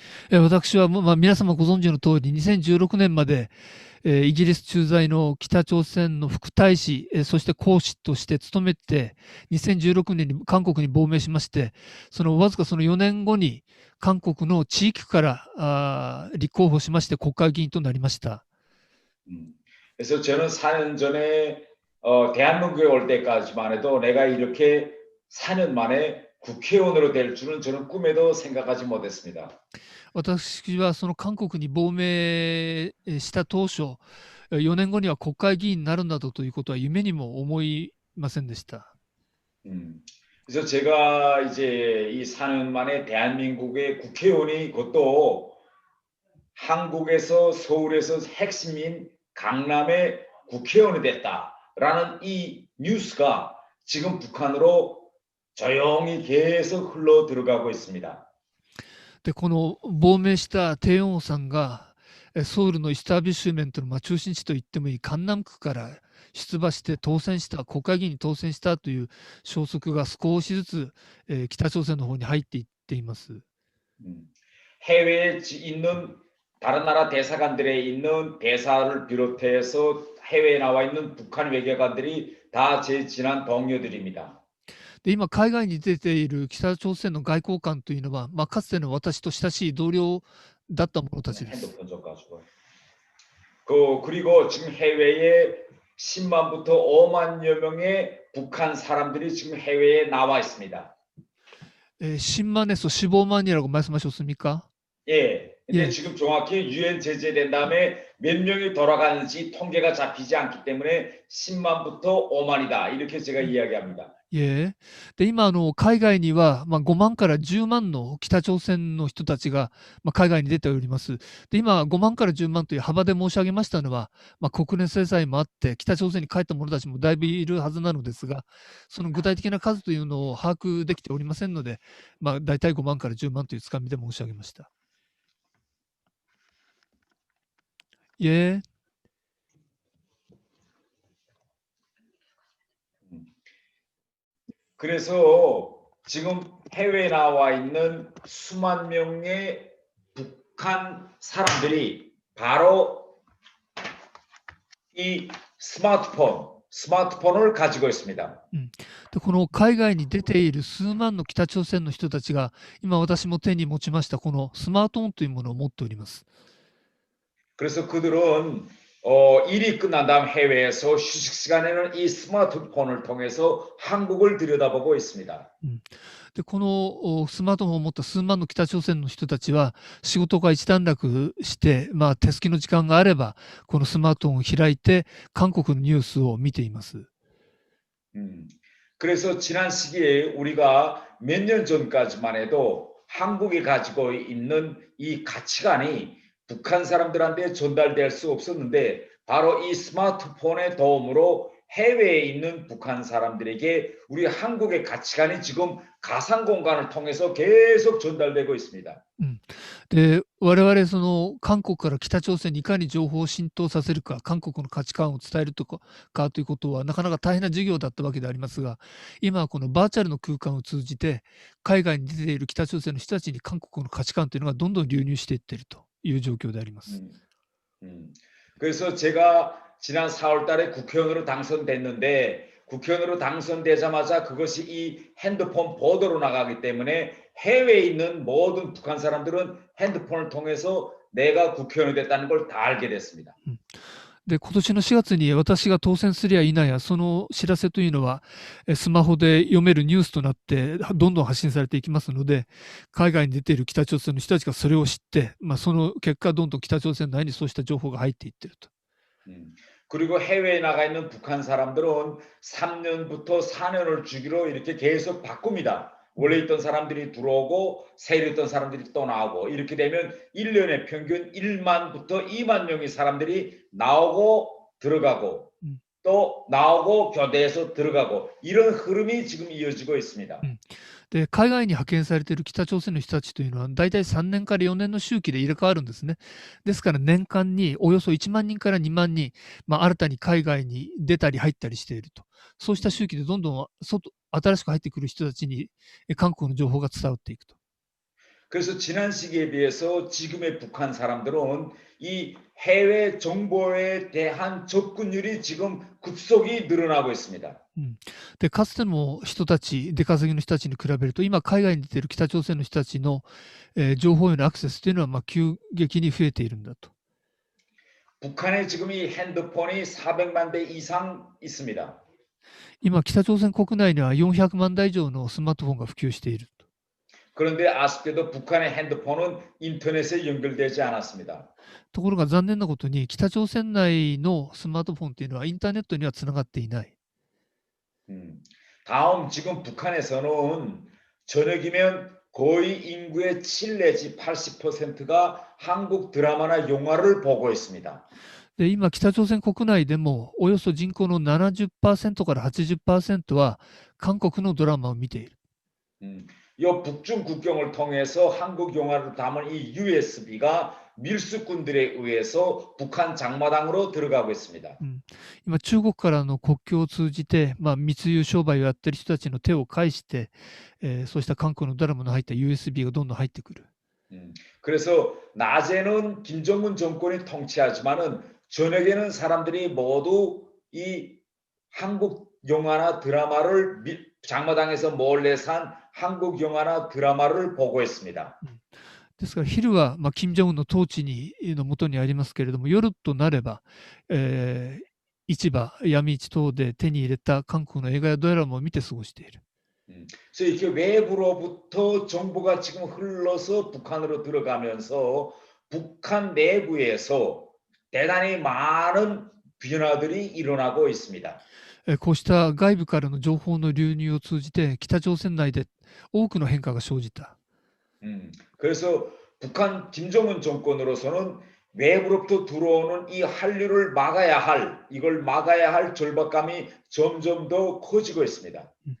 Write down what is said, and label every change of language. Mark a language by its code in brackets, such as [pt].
[ja] はい、私は、皆様ご存知の通り、2016年まで、イギリス駐在の北朝鮮の副大使、そして公使として務めて、2016年に韓国に亡命しまして、わずかその4年後に韓国の地域から立候補しまして国会議員となりました。 [ko] 그래서 저는 4년 전에 대한민국에 올 때까지만 해도 내가 이렇게 4년 만에 국회의원으로 될 줄은 저는 꿈에도 생각하지 못했습니다. [ja] 私はその韓国に亡命した当初、4年後には国会議員になるなどということは夢にも思いませんでした。 [ko] 그래서 제가 이제 이 4년 만에 대한민국의 국회의원이 그것도 한국에서 서울에서 핵심인 강남의 국회의원이 됐다라는 이 뉴스가 지금 북한으로 조용히 계속 흘러 들어가고 있습니다. [ja] で、この亡命したテヨンさんがソウルのイスタービッシュメントの中心地と言ってもいい江南区から出馬して当選した、国会議員に当選したという消息が少しずつ北朝鮮の方に入っていっています。 [ko] 해외에 있는 다른 나라 대사관들에 있는 대사를 비롯해서 해외에 나와 있는 북한 외교관들이 다 제 친한 동료들입니다. [ja] で今、海外に出ている北朝鮮の外交官というのは、かつての私と親しい同僚だった者たちです。 [ko] 그리고 지금 해외에 10만부터 5만여 명의 북한 사람들이 지금 해외에 나와 있습니다. 10만에서 15만이라고 말씀하셨습니까? 예. 근데 예. 지금 정확히 유엔 제재된 다음에 몇 명이 돌아가는지 통계가 잡히지 않기 때문에 10만부터 5만이다. 이렇게 제가 이야기합니다. 예. [ja] で、今、海外には、5万から10万の北朝鮮の人たちが、海外に出ております。で、今、5万から10万という幅で申し上げましたのは、国連制裁もあって、北朝鮮に帰った者たちもだいぶいるはずなのですが、その具体的な数というのを把握できておりませんので、大体5万から10万というつかみで申し上げました。 [ko] 예. 그래서 지금 해외에 나와 있는 수만 명의 북한 사람들이 바로 이 스마트폰을 가지고 있습니다. [ja] でこの海外に出ている数万の北朝鮮の人たちが、今私も手に持ちましたこのスマートフォンというものを持っております。 [ko] 그래서 그들은 일이 끝난 다음 해외에서 휴식 시간에는 이 스마트폰을 통해서 한국을 들여다보고 있습니다. [ja] でこのスマートフォンを持った数万の北朝鮮の人たちは仕事が一段落して、手すきの時間があればこのスマートフォンを開いて韓国のニュースを見ています。 [ko] 그래서 지난 시기에 우리가 몇 년 전까지만 해도 한국이 가지고 있는 이 가치관이 북한 사람들한테 전달될 수 없었는데 바로 이 스마트폰의 도움으로 해외에 있는 북한 사람들에게 우리 한국의 가치관이 지금 가상 공간을 통해서 계속 전달되고 있습니다. [ja] で我々その韓国から北朝鮮にいかに情報を浸透させるか、韓国の価値観を伝えるとかということはなかなか大変な授業だったわけでありますが、今はこのバーチャルの空間を通じて海外に出ている北朝鮮の人たちに韓国の価値観というのがどんどん流入していっているという状況であります。 [ko] 그래서 제가 지난 4월 달에 국회의원으로 당선됐는데 국회의원으로 당선되자마자 그것이 이 핸드폰 보도로 나가기 때문에 해외에 있는 모든 북한 사람들은 핸드폰을 통해서 내가 국회의원이 됐다는 걸 다 알게 됐습니다. [ja] で今年の4月に私が当選すりゃいなやその知らせというのはスマホで読めるニュースとなってどんどん発信されていきますので、海外に出ている北朝鮮の人たちがそれを知って、その結果どんどん北朝鮮内にそうした情報が入っていっていると。 [ko] 그리고 해외에 나가 있는 북한 사람들은 3년부터 4년을 주기로 이렇게 계속 바꿉니다. 원래 있던 사람들이 들어오고 새로 있던 사람들이 또 나오고 이렇게 되면 1년에 평균 1만부터 2만 명의 사람들이 나오고 들어가고 또 나오고 교대에서 들어가고 이런 흐름이 지금 이어지고 있습니다. [ja] で、海外に派遣されている北朝鮮の人たちというのは、大体3年から4年の周期で入れ替わるんですね。ですから年間におよそ1万人から2万人、新たに海外に出たり入ったりしていると。そうした周期でどんどん新しく入ってくる人たちに韓国の情報が伝わっていくと。 [ko] 그래서 지난 시기에 비해서 지금의 북한 사람들은 이 해외 정보에 대한 접근율이 지금 급속히 늘어나고 있습니다. [ja] で、かつての人たち、出稼ぎの人たちに比べると、今海外に出ている北朝鮮の人たちの、情報へのアクセスというのは急激に増えているんだと。 [ko] 북한에 지금 이 핸드폰이 400만 대 이상 있습니다. [ja] 今、北朝鮮国内には400万台以上のスマートフォンが普及している。 [ko] 그런데 아쉽게도 북한의 핸드폰은 인터넷에 연결되지 않았습니다. [ja] ところが残念なことに、北朝鮮内のスマートフォンというのはインターネットにはつながっていない。 [ko] 다음 지금 북한에서는 저녁이면 거의 인구의 7 내지 80%가 한국 드라마나 영화를 보고 있습니다. [ja] で、今、北朝鮮国内でもおよそ人口の 70% から 80% は韓国のドラマを見ている。 [ko] 이 북중 국경을 통해서 한국 영화를 담은 이 USB가 밀수꾼들에 의해서 북한 장마당으로 들어가고 있습니다. [ja] 今、中国からの国境を通じて、密輸商売をやっている人たちの手を介して、そうした韓国のドラマの入った USB がどんどん入ってくる。 [ko] 그래서 낮에는 김정은 정권이 통치하지만은 저녁에는 사람들이 모두 이 한국 영화나 드라마를 장마당에서 몰래 산 한국 영화나 드라마를 보고 있습니다. [ja] ですから昼は、金正恩の統治のもとにありますけれども、夜となれば、市場、闇市等で手に入れた韓国の映画やドラマを見て過ごしている。 [ko] 그래서 이렇게 외부로부터 정보가 지금 흘러서 북한으로 들어가면서 북한 내부에서 대단히 많은 변화들이 일어나고 있습니다. [ja] こうした外部からの情報の流入を通じて、北朝鮮内で多くの変化が生じた。 [ko] 그래서 북한 김정은 정권으로서는 외부로부터 들어오는 이 한류를 이걸 막아야 할 절박감이 점점 더 커지고 있습니다.